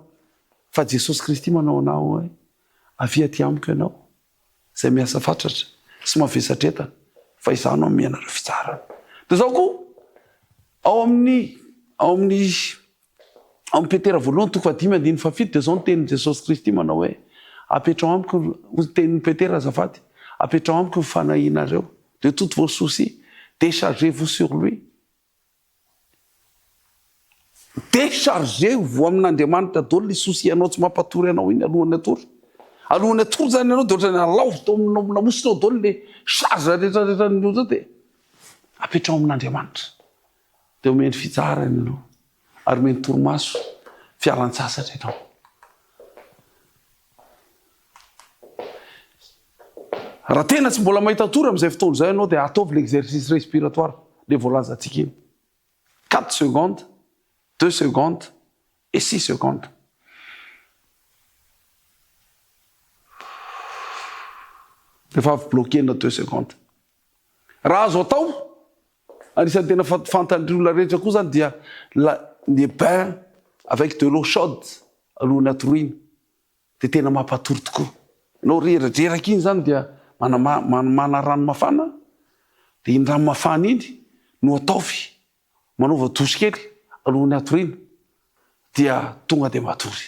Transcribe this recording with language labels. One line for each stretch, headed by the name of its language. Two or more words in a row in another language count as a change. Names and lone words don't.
Malagasy: Fa Jesosy Kristy manao anao hoe avy aty amiko ianao zay miasa fatratra sy mavesatretana fa izaho no ame anareo fitsarana. Dia zao koa ao amin'ny Petera 1:5-7 dia zao ny tenin'i Jesosy Kristy manao hoe apetrao amiko tenin'ny Petera azafady apetrao amiko ny fanahinareo
French: de toutes vos soucis déchargez-vous sur lui.
Malagasy: Déchargez-vous amin'Andriamanitra daholo le souci anao tsy mampatory anao iny alohan'ny atory. Alohan'ny atory zany anao de ohatrany alaovy namosinao daholo le charge rehetrarehetra ny zao dia apetrao amin'Andriamanitra. Dia omeny fitsarana ianao ary omeny torimaso fialan-tsasatra ianao. Raha tena tsy mbola mahita tory amin'izay fotoana izay ianao dia ataovy
French: l'exercice respiratoire
Malagasy: le voalazantsika iny.
French: 4 secondes, 2 secondes et 6 secondes.
Malagasy: Rehefa avy bloquena 2 secondes. Raha azo atao, anisan'ny tena fantan'ny olona rehetra koa zany dia
French: les bains avec de l'eau chaude
Malagasy: alohan'ny atoriana dia tena mampatory tokoa. Ianao reraka iny zany dia mana rano mafana dia iny rano mafana iny no ataovy manaova douche kely alohan'ny atoriana dia tonga dia matory.